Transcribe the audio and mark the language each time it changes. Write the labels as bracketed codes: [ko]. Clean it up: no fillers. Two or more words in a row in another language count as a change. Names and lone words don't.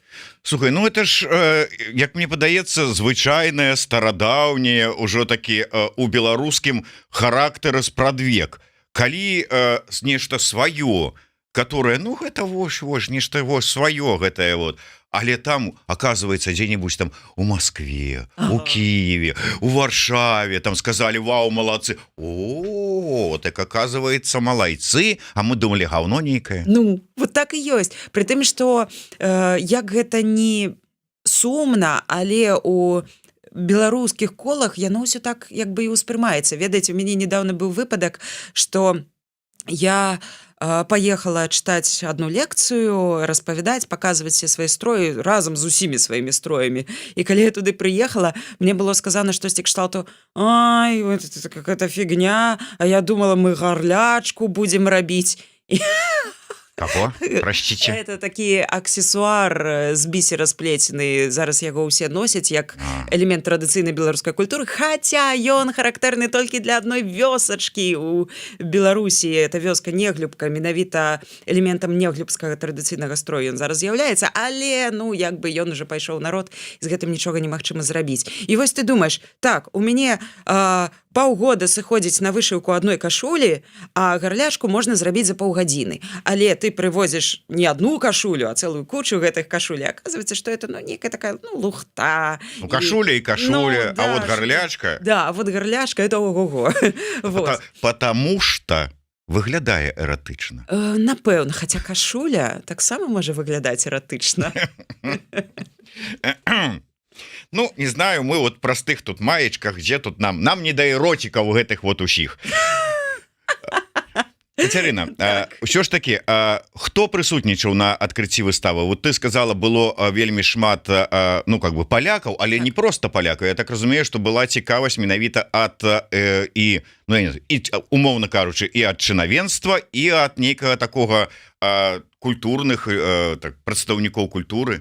[be] Слухай, [ru] ну это ж, [be] як мне падаецца, звычайнае, старадаўняе, ўжо такі у беларускім характары спрадвек. Калі нешта сваё, которое, ну гэта вось, нешта сваё гэтае вот, але там, оказывается, [ru] дзе-нибудь там у Москве, у Киеве, у Варшаве, там сказали, вау, молодцы. О, так оказывается, малайцы, а мы думали, говно нейкае. [be] Ну, вот так і ёсць. Пры тым, што як гэта не сумна, але у беларускіх колах яно ўсё так як бы і ўспрымаецца. Ведаеце, у мяне недавно быў выпадак, што я поехала чытаць одну лекцыю, распавядаць, паказваць все свае строі разам з усімі сваімі строямі. І калі я туды прыехала, мне было сказано штосьці кшталту: ай, [ru] это какая-то фігня, а я думала, [be] мы гарлячку будзем рабіць. Кого? Прачціце. Это такі аксесуар з бісера сплецены. Зараз яго ўсе носяць як элемент традыцыйнай беларускай культуры, хаця ён характэрны толькі для адной вёсачкі у Беларусі. Это вёска Неглюбка, менавіта элементам неглюбскага традыцыйнага строю ён зараз з'яўляецца, але, ну, як бы ён уже пайшоў народ, і з гэтым нічога немагчыма зрабіць. І вось ты думаеш, так, у мяне паўгода сыходзіць на вышыўку адной кашулі, а гарлячку можна зрабіць за паўгадзіны. Але ты прывозіш не одну кашулю, а цэлую кучу гэтых кашулі. [ru] Оказывается, что это, [be] ну, некая такая, ну, лухта. [ru] Ну, кашуля и кашуля, ну, да, а вот горлячка... Да, а вот горлячка, это ого-го. Потому что [be] выглядае эратычна. Напэўна, хаця кашуля таксама можа выглядаць эратычна. Ну, [ru] не знаю, мы вот простых тут маечках, где тут нам не да эротика [be] у гэтых вот усіх. Катерина, ўсё ж таки, хто прысутнічаў на адкрыцці выставы? Вот ты сказала, было вельмі шмат, ну, [ru] как бы [be] палякаў, але не просто палякаў. Я так разумею, што была цікавасць менавіта ад і, ну, я не знаю, і, умоўна кажучы, і ад чынавенства, і ад нейкага такога культурных так, прадстаўнікоў культуры.